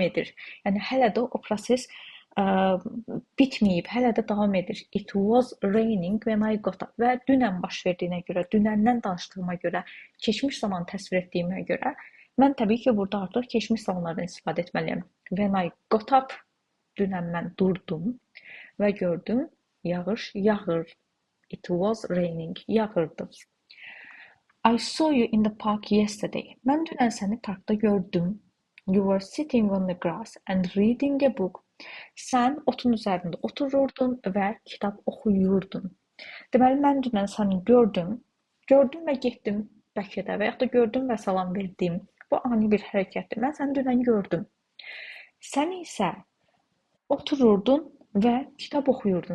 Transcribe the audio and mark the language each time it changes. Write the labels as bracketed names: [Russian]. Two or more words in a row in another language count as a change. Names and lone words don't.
[Azerbaijani] Yəni, hələ də o proses bitməyib, hələ də davam edir. [English] It was raining when I got up [Azerbaijani] və dünən baş verdiyinə görə, dünəndən danışdığıma görə, keçmiş zamanı təsvir etdiyimə görə mən təbii ki, burada artıq keçmiş zamanlardan istifadə etməliyəm. [English] When I got up, [Azerbaijani] dünən mən durdum və gördüm yağış yağır. [English] It was raining, yağırdı. I saw you in the park yesterday. [Azerbaijani] Mən dünən səni parkda gördüm. [English] You were sitting on the grass and reading a book. [Azerbaijani] Sən otun üzərində otururdun və kitab oxuyurdun. Deməli, mən dünən səni gördüm və getdim bəlkə də və yaxud da gördüm və salam verdim. Bu ani bir hərəkətdir. Mən səni dünən gördüm. Sən isə otururdun və kitab oxuyurdun.